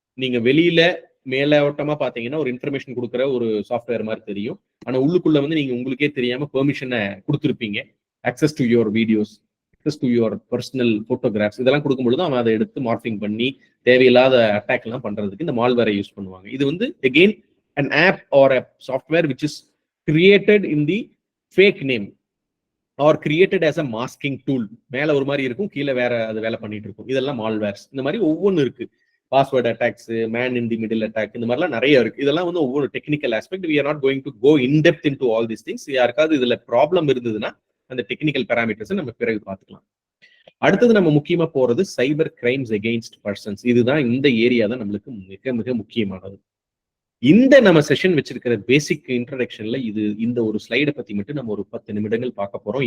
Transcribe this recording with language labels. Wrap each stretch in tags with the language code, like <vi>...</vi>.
<ta>நீங்க வெளியில மேலோட்டமா பாத்தீங்கன்னா ஒரு இன்ஃபர்மேஷன் கொடுக்குற ஒரு சாஃப்ட்வேர் மாதிரி தெரியும். ஆனா உள்ளுக்குள்ள வந்து நீங்க உங்களுக்கே தெரியாம பெர்மிஷனை கொடுத்துருப்பீங்க.</ta> <en>access to your videos, access to your personal photographs,</en> <ta>இதெல்லாம் கொடுக்கும்பொழுது அவன் அதை எடுத்து மார்பிங் பண்ணி தேவையில்லாத அட்டாக் எல்லாம் பண்றதுக்கு இந்த மால்வேரை யூஸ் பண்ணுவாங்க.</ta> <en>இது வந்து again an app or a software which is created in the fake name or created as a masking tool.</en> <ta>மேல ஒரு மாதிரி இருக்கும், கீழே வேற அது வேலை பண்ணிட்டு இருக்கும். இதெல்லாம் மால்வேர்ஸ். இந்த மாதிரி ஒவ்வொன்று இருக்கு. Password attacks, man in the middle attack, இந்த மாதிரிலாம் நிறைய இருக்கு. இதெல்லாம் வந்து ஒவ்வொரு technical aspect.</ta> <en>we are not going to go in depth into all these things.</en> <ta>யாருக்காவது இதுல ப்ராப்ளம் இருந்ததுன்னா அந்த டெக்னிக்கல் பேராமீட்டர்ஸ் நம்ம பிறகு பார்த்துக்கலாம். அடுத்தது நம்ம முக்கியமா போறது சைபர் கிரைம்ஸ் அகெயின்ஸ்ட் பர்சன்ஸ். இதுதான் இந்த ஏரியா தான் நம்மளுக்கு மிக மிக முக்கியமானது. இந்த நம்ம செஷன் வச்சிருக்கிற பேசிக் இன்ட்ரடக்ஷன்ல இந்த ஒரு ஸ்லைடை பத்தி மட்டும் நம்ம ஒரு 10 நிமிடங்கள் பார்க்க போறோம்.</ta>